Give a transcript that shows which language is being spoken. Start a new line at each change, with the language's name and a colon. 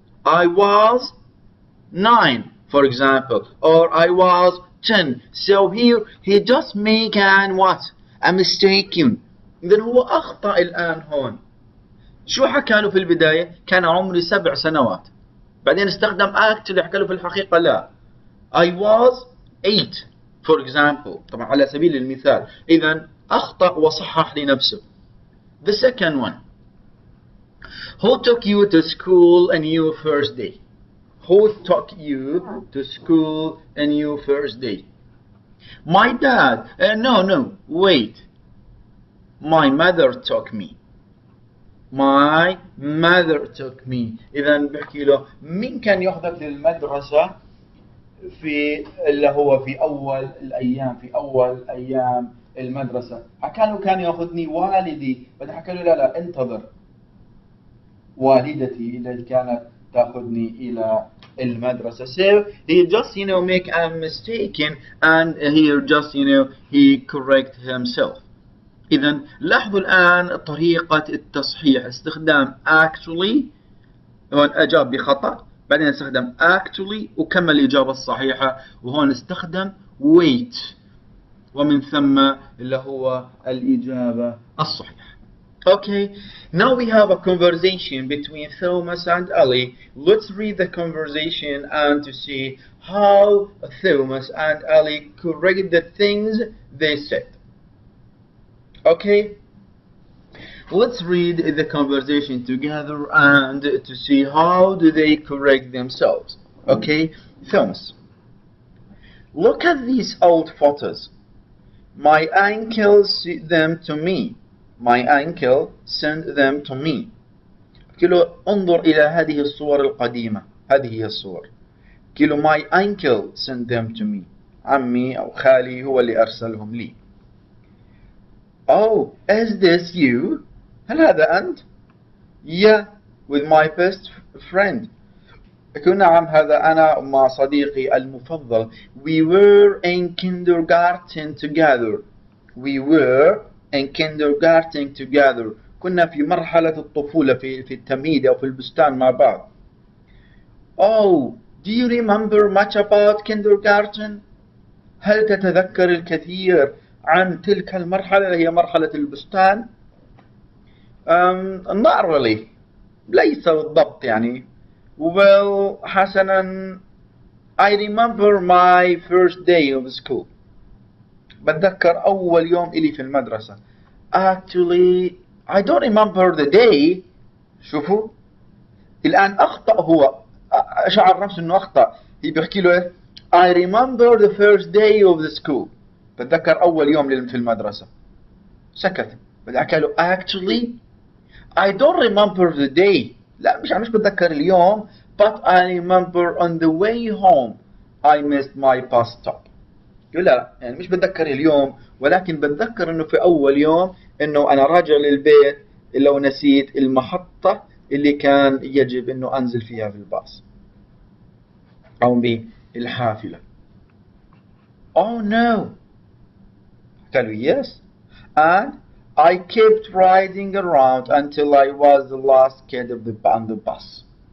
English: I was 9 for example, or I was 10. So here he just make an what? A mistake.
Arabic: إذن هو أخطأ الآن هون. شو حكى له في البداية؟ كان عمري 7 سنوات. بعدين استخدم actually حكى له في الحقيقة لا.
English: I was 8 for example.
Arabic: طبعا على سبيل المثال. إذن أخطأ وصحح لنفسه.
English: The second one. Who took you to school on your first day? Who took you to school on your first day? My dad. No, wait. My mother took me. My mother took me.
Arabic: إذا بحكي له مين كان ياخذك للمدرسة في اللي هو في أول أيام المدرسة؟ حكى له كان ياخذني والدي. بعدين حكى له لا انتظر. والدتي اللي كانت تاخذني إلى المدرسة.
English: So he just make a mistake and he just he correct himself.
Arabic: إذا لاحظوا الآن طريقة التصحيح. استخدام actually هون أجاب بخطأ، بعدين استخدم actually وكمل الإجابة الصحيحة، وهون استخدم wait ومن ثم اللي هو الإجابة الصحيحة.
English: Okay, now we have a conversation between Thomas and Ali. Let's read the conversation and to see how Thomas and Ali correct the things they said. Okay, let's read the conversation together and to see how do they correct themselves. Okay, Thomas. Look at these old photos. My uncle sent them to me. My uncle sent them to me.
Arabic: كيلو انظر إلى هذه الصور القديمة. هذه هي الصور.
English: كيلو my uncle sent them to me.
Arabic: عمي أو خالي هو اللي أرسلهم لي.
English: Oh, is this you?
Arabic: هل هذا أنت؟
English: Yeah, with my best friend.
Arabic: نعم هذا أنا مع صديقي المفضل.
English: We were in kindergarten together. We were in kindergarten together.
Arabic: كنا في مرحلة الطفولة في التمهيد أو في البستان مع بعض.
English: Oh, do you remember much about kindergarten?
Arabic: هل تتذكر الكثير عن تلك المرحلة اللي هي مرحلة البستان؟
English: Not really.
Arabic: ليس بالضبط يعني. Well, حسنا.
English: I remember my first day of school.
Arabic: بتذكر أول يوم إلي في المدرسة.
English: Actually, I don't remember the day.
Arabic: شوفوا الآن أخطأ هو. شعر نفسه إنه أخطأ. بيحكي له
English: I remember the first day of the school.
Arabic: بتذكر أول يوم في المدرسة. سكت. بعدين حكى له
English: actually I don't remember the day.
Arabic: لا مش بتذكر اليوم.
English: But I remember on the way home I missed my bus stop.
Arabic: يقول لا يعني مش بتذكر اليوم ولكن بتذكر انه في اول يوم انه انا راجع للبيت لو نسيت المحطة اللي كان يجب انه انزل فيها في الباص او بالحافلة.
English: Oh no.
Arabic: قالوا
English: yes. And I kept riding around until I was the last kid on the bus.